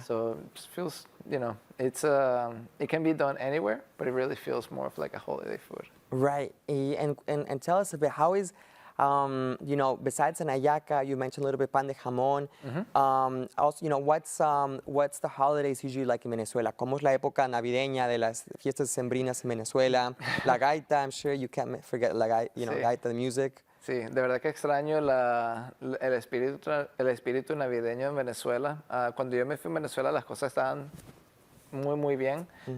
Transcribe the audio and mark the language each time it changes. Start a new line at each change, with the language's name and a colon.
English: So it feels, it's it can be done anywhere, but it really feels more of like a holiday food. Right. And tell us a bit, how is, besides an hallaca, you mentioned a little bit pan de jamón. Also, what's the holidays usually like in Venezuela?
Spanish: ¿Cómo es la época navideña de las fiestas sembrinas en Venezuela?
English: La gaita, I'm sure you can't forget la gaita, gaita, the music.
Spanish: Sí, de verdad que extraño el espíritu navideño en Venezuela. Cuando yo me fui a Venezuela, las cosas estaban muy bien.